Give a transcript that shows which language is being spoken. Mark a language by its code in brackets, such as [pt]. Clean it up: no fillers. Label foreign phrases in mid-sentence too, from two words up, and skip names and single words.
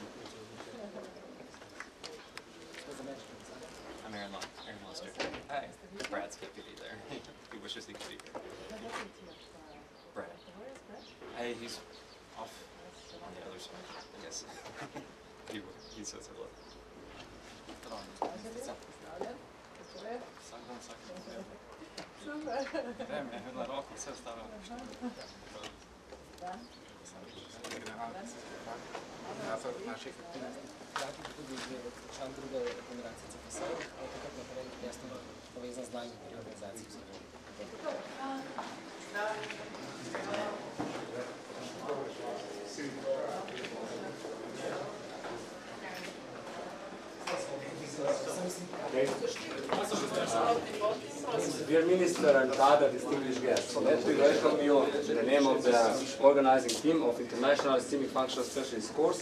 [en] I'm Aaron Lester. Hi. Brad's deputy there. He wishes he could be here. Brad. Hey, he's off on the other side, I guess. he says hello. [sl] Tudi član druge generacije CFS-ov, takrat naprej jasno povezan z nami pri organizaciji vsega. [en] Dear Minister and other distinguished guests, let me welcome you in the name of the organizing team of International CIMIC Functional Specialist course.